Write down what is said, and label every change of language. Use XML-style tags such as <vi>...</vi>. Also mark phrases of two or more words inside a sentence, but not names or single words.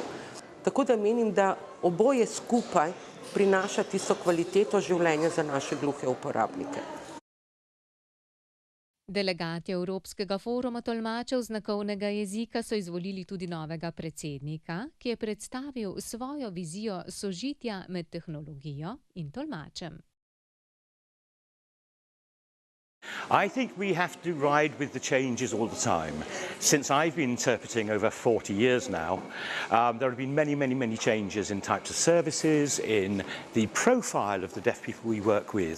<sl>Tako da menim, da oboje skupaj prinaša tisto kvaliteto življenja za naše gluhe uporabnike. Delegati Evropskega foruma tolmačev znakovnega jezika so izvolili tudi novega predsednika, ki je predstavil svojo vizijo sožitja med tehnologijo in tolmačem.</sl> <en>I think we have to ride with the changes all the time. Since I've been interpreting over 40 years now, there have been many changes in types of services, in the profile of the deaf people we work with.</en>